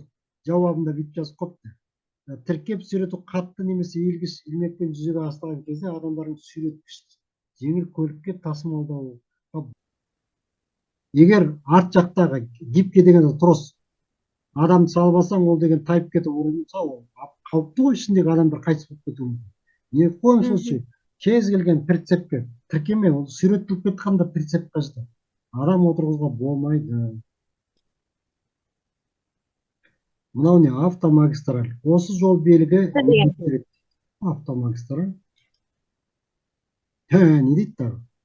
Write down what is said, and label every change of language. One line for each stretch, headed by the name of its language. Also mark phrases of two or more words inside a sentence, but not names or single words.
Kazakh: Жауабында бүйтіп жазып қойыпты. Тіркеп сүйрету қатты немесе иілгіш илмекпен жүзеге асырылған кезде адамдардың сүйреткіш жеңіл көлікке тасымалдауы. Егер арт жақтағы гибке деген трос адамды салып алсаң, ол деген тайып кетіп ұрылса, ол қауіпті ғой, ішіндегі адамдар қайтыс болып кетуі мүмкін.
Russian: Не в коем случае
Kazakh: кез келген прицепке тіркеме, ол сүйретіліп кетқанда прицеп қажет. Адам отырғызуға болмайды. Мынау не? Автомагистраль. Осы жол белгі деген береді. Автомагистраль. Не дейді тағы?